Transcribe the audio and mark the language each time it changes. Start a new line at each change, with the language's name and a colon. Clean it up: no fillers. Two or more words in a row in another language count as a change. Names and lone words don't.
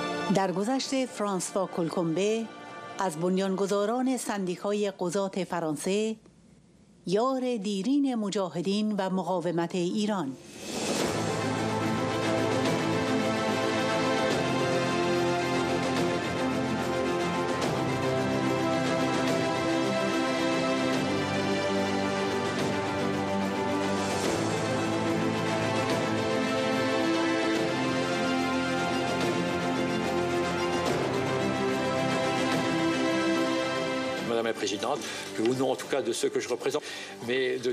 Persian: در گذشته فرانسوا کولکومبه از بنیانگذاران سندیکای قضات فرانسه، یار دیرین مجاهدین و مقاومت ایران.
French: Madame la Présidente, au nom en tout cas de ceux que je représente, mais de